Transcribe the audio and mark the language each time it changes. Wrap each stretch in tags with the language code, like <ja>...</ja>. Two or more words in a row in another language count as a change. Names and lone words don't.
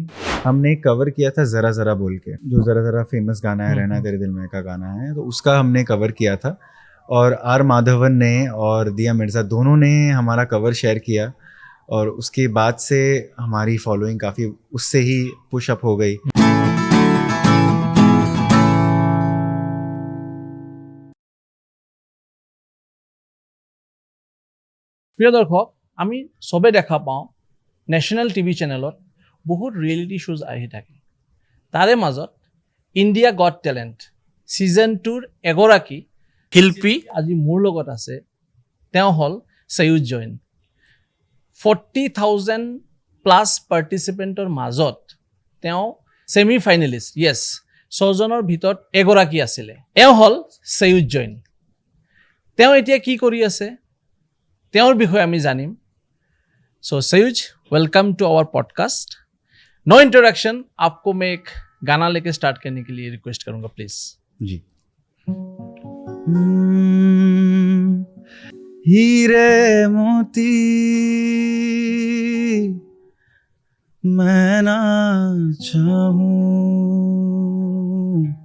<hi>हमने एक कवर किया था जरा जरा बोल के, जो जरा जरा फेमस गाना है, रहना तेरे दिल में का गाना है, तो उसका हमने कवर किया था। और आर माधवन ने और दिया मिर्ज़ा दोनों ने हमारा कवर शेयर किया, और उसके बाद से हमारी फॉलोइंग काफ़ी उससे ही</hi> <en>push up</en> <hi>हो गई।</hi> <as>প্ৰিয় দৰ্শক, আমি চবে দেখা পাওঁ</as> <en>national TV</en> <as>চেনেলত বহুত</as> <en>reality shows</en> <as>আহি থাকে। তাৰে মাজত ইণ্ডিয়া গট টেলেণ্ট ছিজন 2ৰ এগৰাকী শিল্পী আজি মোৰ লগত আছে। তেওঁ হ'ল সৈয়দ জৈন। 40,000</as> <en>plus participant</en> <as>মাজত তেওঁ</as> <en>semi finalist, yes</en> <as>6জনৰ ভিতৰত এগৰাকী আছিলে। এওঁ হ'ল সৈয়দ জৈন। তেওঁ এতিয়া কি কৰি আছে তেওঁৰ বিষয়ে আমি জানিম।</as> <en>so Sayuj, welcome to our podcast. no introduction,</en> <hi>आपको मैं एक गाना लेके स्टार्ट करने के लिए रिक्वेस्ट करूंगा प्लीज जी। हीरे मोती मैं ना चाहूं,</hi>